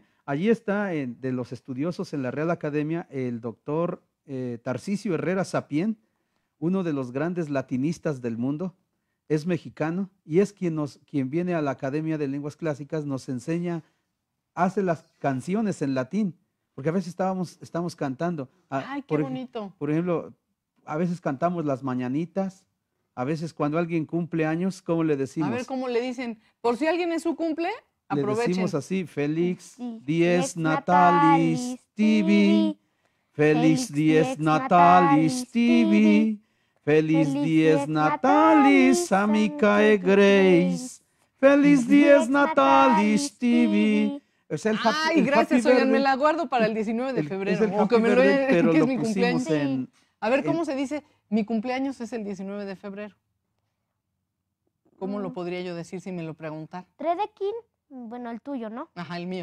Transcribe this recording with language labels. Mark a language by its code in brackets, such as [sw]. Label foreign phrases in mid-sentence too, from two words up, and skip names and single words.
[es] Allí está, de los estudiosos en la Real Academia, el doctor Tarcisio Herrera Sapien, uno de los grandes latinistas del mundo, es mexicano y es quien viene a la Academia de Lenguas Clásicas, nos enseña, hace las canciones en latín, porque a veces estamos cantando. Ay, qué bonito. Por ejemplo, a veces cantamos las mañanitas, a veces cuando alguien cumple años, ¿cómo le decimos? A ver cómo le dicen. Por si alguien es su cumple, Le aprovechen. decimos así, Félix Sí. [la] dies Dies natalis natalis tibi, Félix dies natalis tibi, Félix dies natalis amicae grace, Félix dies natalis tibi. [es] Es el Ay, el gracias, [en] Happy [es] oigan, me [en] Birthday. [es] la guardo para el 19 de Es febrero. el O que [en] Happy [es] me lo Birthday, pero que es lo mi pusimos cumpleaños. en... A ver, ¿cómo en- se dice? Mi cumpleaños es el 19 de febrero. ¿Cómo lo podría yo decir si me lo preguntan? Tredekin, bueno, el tuyo, ¿no? Ajá, el mío.